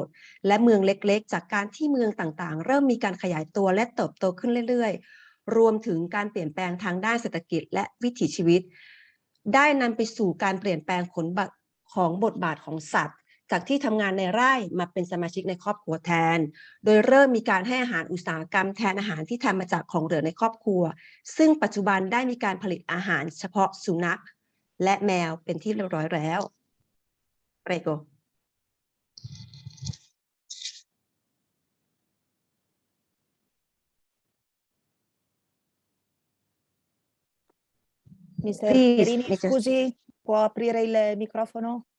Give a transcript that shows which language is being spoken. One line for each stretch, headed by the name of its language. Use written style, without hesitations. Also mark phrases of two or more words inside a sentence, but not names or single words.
Thai: และเมืองเล็กๆจากการที่เมืองต่างๆเริ่มมีการขยายตัวและเติบโตขึ้นเรื่อยๆรวมถึงการเปลี่ยนแปลงทางด้านเศรษฐกิจและวิถีชีวิตได้นำไปสู่การเปลี่ยนแปลงของบทบาทของสัตว์จากที่ทำงานในไร่มาเป็นสมาชิกในครอบครัวแทนโดยเริ่มมีการให้อาหารอุตสาหกรรมแทนอาหารที่ทำมาจากของเหลือในครอบครัวซึ่งปัจจุบันได้มีการผลิตอาหารเฉพาะสุนัขและแมวเป็นที่เรียบร้อยแล้ว Prego
English: Mr. Please, Perini, Mr.
Italian: scusi, può aprire il microfono?